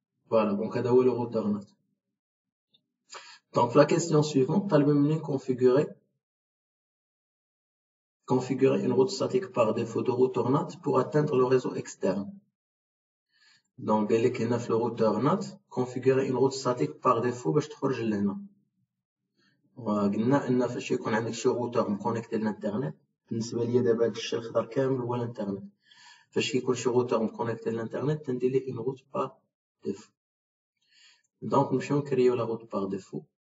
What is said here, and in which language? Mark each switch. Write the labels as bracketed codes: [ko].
[fr] Voilà, donc هذا هو le router NAT. Donc la question suivante, [ar] طالب مني [fr] configurer une route statique par défaut de router NAT pour atteindre le réseau externe. Donc [ar] قال لك هنا في [fr] le router NAT configurer une route statique par défaut [ar] باش تخرج لهنا. وقلنا ان فاش يكون عندك شي روتر مكونيكتي للانترنت، بالنسبه ليا دابا هاد الشيء الخضر كامل هو الانترنت. فاش كيكون شي روتر مكونيكتي للانترنت تندير ليه [fr] une route par défaut. Donc [ar] نمشيو نكريو [fr] la route par défaut.